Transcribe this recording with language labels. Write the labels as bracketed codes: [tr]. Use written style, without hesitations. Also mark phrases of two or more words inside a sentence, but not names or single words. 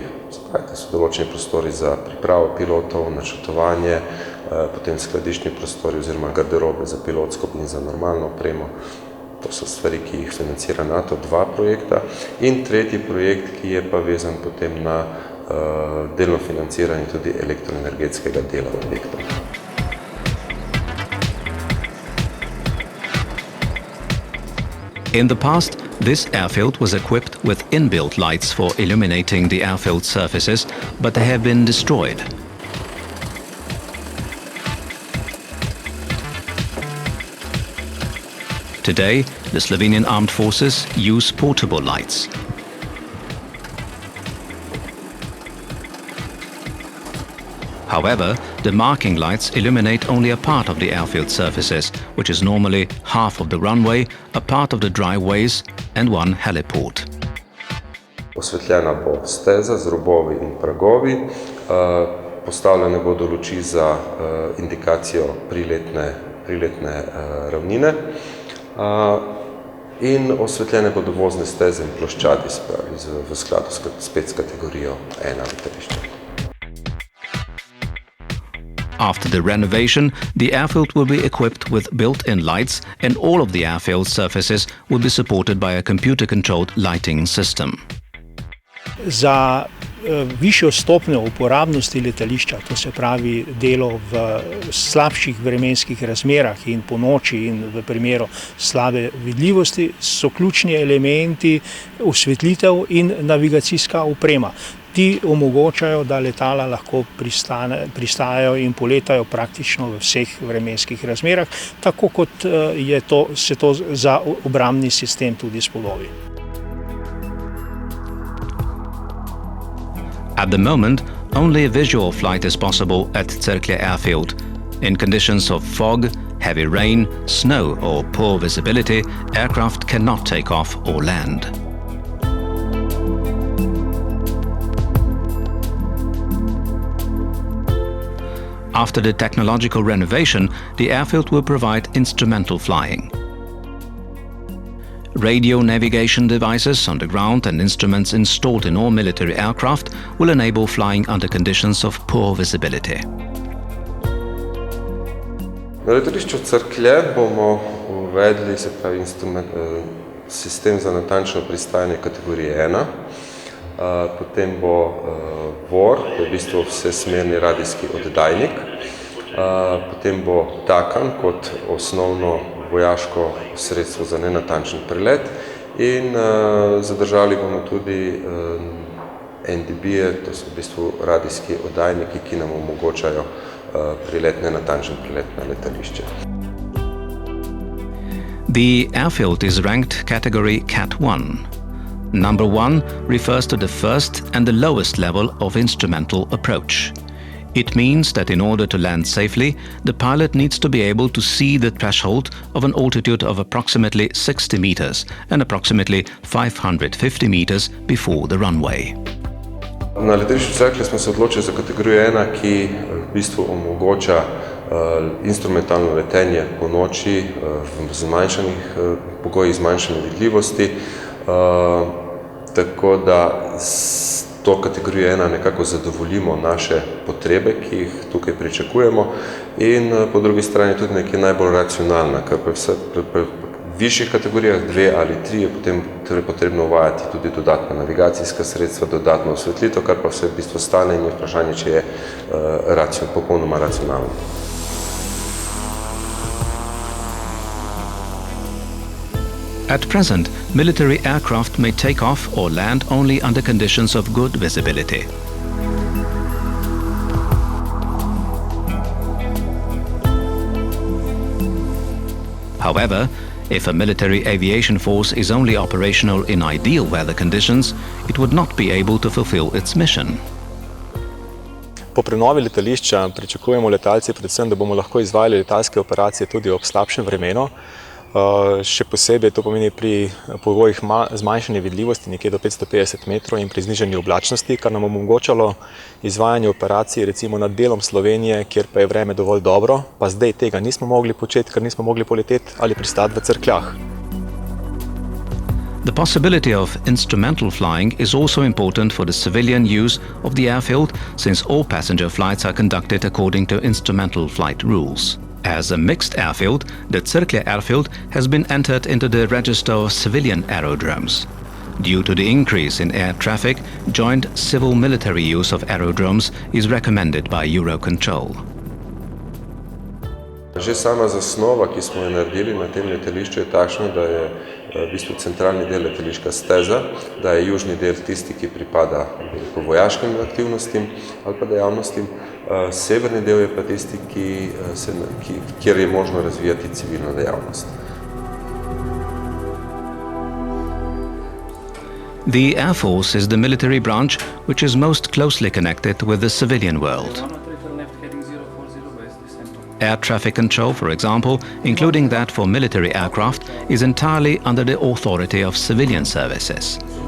[sl] To so določeni prostori za pripravo pilotov, načrtovanje, potem skladiščni prostori oziroma garderobe za pilotsko in za normalno opremo. To so stvari, ki jih financira NATO, 2 projekta. In tretji projekt, ki je pa vezan potem na delno financiranje tudi elektroenergetskega dela objekta. [en] In the past, this airfield was equipped with inbuilt lights for illuminating the airfield surfaces, but they have been destroyed. Today, the Slovenian Armed Forces use portable lights. However, the marking lights illuminate only a part of the airfield surfaces, which is normally half of the runway, a part of the dryways and one heliport. [sl] Osvetljena bo steza z robovi in pragovi, postavljene bodo luči za indikacijo priletne ravnine in osvetljene bodo vozne steze in ploščadi, v skladu spet s kategorijo 1 letališča. [en] After the renovation, the airfield will be equipped with built-in lights and all of the airfield surfaces will be supported by a computer-controlled lighting system. [sl] Za višjo stopnjo uporabnosti letališča, to se pravi delo v slabših vremenskih razmerah in po noči in v primeru slabe vidljivosti, so ključni elementi osvetlitev in navigacijska oprema. Ti omogočajo, da letala lahko pristajajo in poletajo praktično v vseh vremenskih razmerah, tako kot se to za obrambni sistem tudi spodobi. [en] At the moment, only a visual flight is possible at Cerklje Airfield. In conditions of fog, heavy rain, snow or poor visibility, aircraft cannot take off or land. After the technological renovation, the airfield will provide instrumental flying. Radio navigation devices on the ground and instruments installed in all military aircraft will enable flying under conditions of poor visibility. [sl] Na letališču Cerklje bomo uvedli sistem za natančno pristajanje kategorije 1. Potem bo VOR, to je v bistvu vsesmerni radijski oddajnik. Potem bo TACAN kot osnovno vojaško sredstvo za nenatančen prelet in zadržali bomo tudi NDB-je, to so v bistvu radijski oddajniki, ki nam omogočajo nenatančen prelet na letališče. [en] The airfield is ranked category Cat 1. Number 1 refers to the first and the lowest level of instrumental approach. It means that in order to land safely, the pilot needs to be able to see the threshold of an altitude of approximately 60 meters and approximately 550 meters before the runway. [sl] Na letališču Cerklje smo se odločili za kategorijo 1, ki v bistvu omogoča instrumentalno letenje po noči v zmanjšanih pogojih, zmanjšane vidljivosti. Tako da s to kategorijo 1 nekako zadovoljimo naše potrebe, ki jih tukaj pričakujemo, in po drugi strani tudi nekaj najbolj racionalna, ker pri višjih kategorijah 2 ali 3 je potem potrebno uvajati tudi dodatna navigacijska sredstva, dodatno osvetlitev, kar pa vse v bistvu stane in je vprašanje, če je popolnoma racionalno. [en] At present, military aircraft may take off or land only under conditions of good visibility. However, if a military aviation force is only operational in ideal weather conditions, it would not be able to fulfill its mission. [sl] Po prenovi letališča pričakujemo letalci predvsem, da bomo lahko izvajali letalske operacije tudi ob slabšem vremenu. Še posebej to pomeni pri pogojih zmanjšanja vidljivosti nekje do 550 metrov in pri znižanju oblačnosti, kar nam omogočalo izvajanje operacij recimo nad delom Slovenije, kjer pa je vreme dovolj dobro, pa zdaj tega nismo mogli početi, ker nismo mogli poleteti ali pristati v Cerkljah. [en] The possibility of instrumental flying is also important for the civilian use of the airfield, since all passenger flights are conducted according to instrumental flight rules. As a mixed airfield, the Cerklje Airfield has been entered into the register of civilian aerodromes. Due to the increase in air traffic, joint civil-military use of aerodromes is recommended by Eurocontrol. [sl] Že sama zasnova, ki smo jo naredili na tem letališču, je takšna, da je v bistvu centralni del letališka steza, da je južni del tisti, ki pripada po vojaškim aktivnostim ali pa dejavnostim, severni del je pa tisti, kjer je možno razvijati civilno dejavnost. [en] The Air Force is the military branch which is most closely connected with the civilian world. Air traffic control, for example, including that for military aircraft, is entirely under the authority of civilian services.